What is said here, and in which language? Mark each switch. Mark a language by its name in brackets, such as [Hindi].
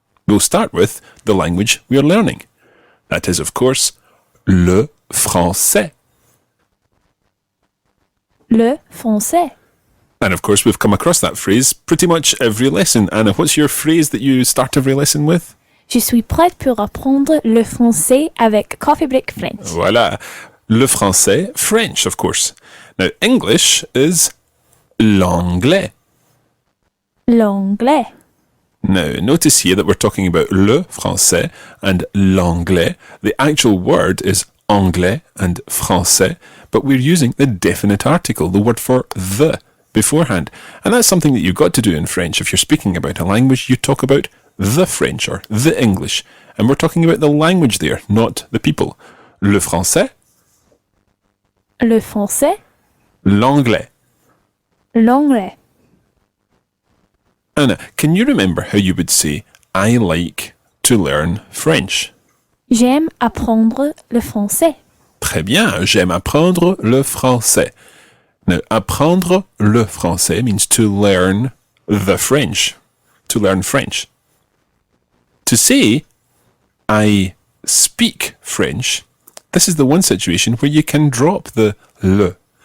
[English] We'll start with the language we are learning. That is, of course, [French] le français. Le français. [English] And of course, we've come across that phrase pretty much every lesson. Anna, what's your phrase that you start every lesson with? [French] Je suis prête pour apprendre le français avec Coffee Break French. Voilà. Le français, [English] French, of course. Now, English is l'anglais. [French] L'anglais. [English] Now, notice here that we're talking about [French] le français [English] and l'anglais. The actual word is anglais and français, but we're using the definite article, the word for the, beforehand. And that's something that you've got to do in French. If you're speaking about a language, you talk about the French or the English. And we're talking about the language there, not the people. [French] Le français, Le français. l'anglais. L'anglais. [English] Anna, can you remember how you would say, I like to learn French? [French] J'aime apprendre le français. Très bien, j'aime apprendre le français. [English] Now, [French] apprendre le français [English] means to learn the French, to learn French. To say, I speak French, this is the one situation where you can drop the le.